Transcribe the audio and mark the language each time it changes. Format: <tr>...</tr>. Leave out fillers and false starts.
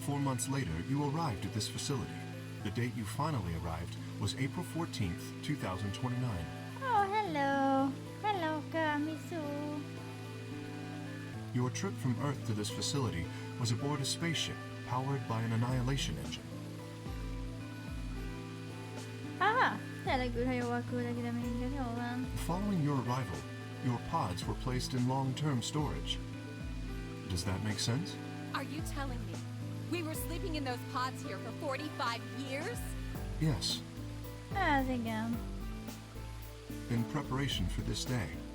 <en>4 months later, you arrived at this facility. The date you finally arrived was April 14th, 2029. Oh, hello. Hello, Kamisu. Your trip from Earth to this facility was aboard a spaceship powered by an annihilation engine. Aha!</en> <hu>Tényleg űrhajóval küldek ide minket, jó van.</hu> <en>Following your arrival, your pods were placed in long-term storage. Does that make sense? Are you telling me we were sleeping in those pods here for 45 years? Yes,</en> <hu>Ez igen.</hu> <en>in preparation for this day.</en>